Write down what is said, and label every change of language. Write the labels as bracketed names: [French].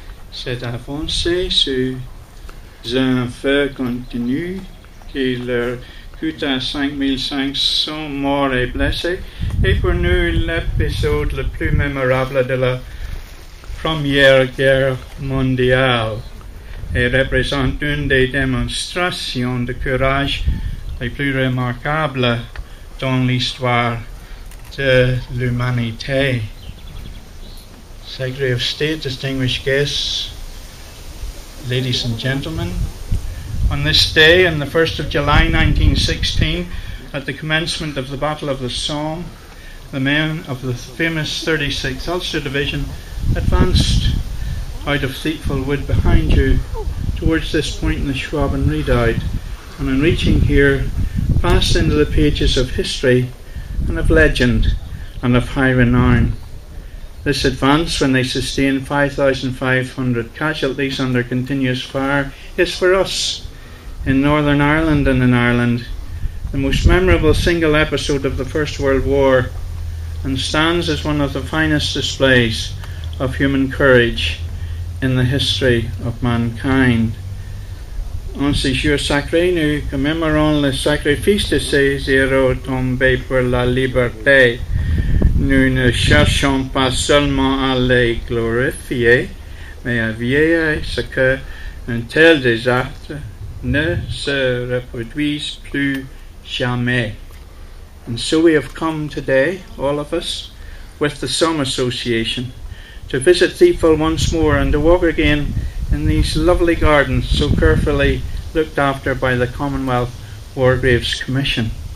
[French] Cette avancée sous un feu continu qui leur coûta 5500 morts et blessés est pour nous l'épisode le plus mémorable de la Première Guerre mondiale et représente une des démonstrations de courage les plus remarquables dans l'histoire de l'humanité. [English] Secretary of State, distinguished guests, ladies and gentlemen, on this day, on the 1st of July 1916, at the commencement of the Battle of the Somme, the men of the famous 36th Ulster Division advanced out of Thiepval Wood behind you towards this point in the Schwaben Redoubt, and on reaching here, passed into the pages of history and of legend and of high renown. This advance, when they sustained 5,500 casualties under continuous fire, is for us, in Northern Ireland and in Ireland, the most memorable single episode of the First World War, and stands as one of the finest displays of human courage in the history of mankind. [French] En ce jour sacré, nous commémorons le sacrifice de ces héros tombés pour la liberté. Nous ne cherchons pas seulement à les glorifier, mais à veiller à ce qu'un tel désastre ne se reproduise plus jamais. [English] And so we have come today, all of us, with the Somme Association, to visit Thiepval once more and to walk again in these lovely gardens so carefully looked after by the Commonwealth War Graves Commission.